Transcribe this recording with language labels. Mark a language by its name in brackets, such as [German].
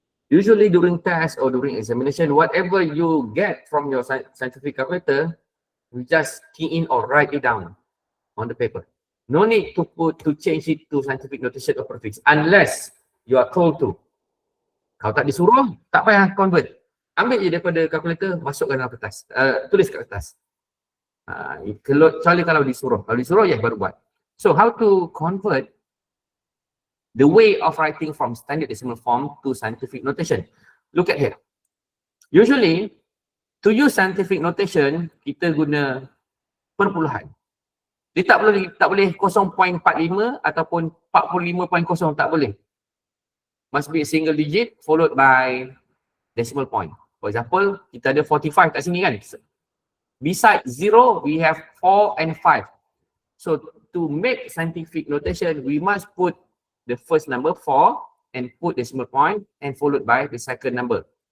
[English] Usually during test or during examination, whatever you get from your scientific calculator, you just key in or write it down on the paper. No need to change it to scientific notation or prefix unless you are told to. [Malay] Kalau tak disuruh, tak payah convert. Ambil je daripada kalkulator, masukkan dalam kertas. Tulis kat kertas. Kecuali kalau disuruh. Kalau disuruh, ya baru buat. [English] So, how to convert the way of writing from standard decimal form to scientific notation? Look at here. Usually, to use scientific notation, [Malay] kita guna perpuluhan. Dia tak boleh 0.45 ataupun 45.0, tak boleh. [English] Must be a single digit followed by decimal point. For example, [Malay] kita ada 45 kat sini kan. [English] Beside 0, we have 4 and 5. So to make scientific notation, we must put the first number 4 and put decimal point and followed by the second number.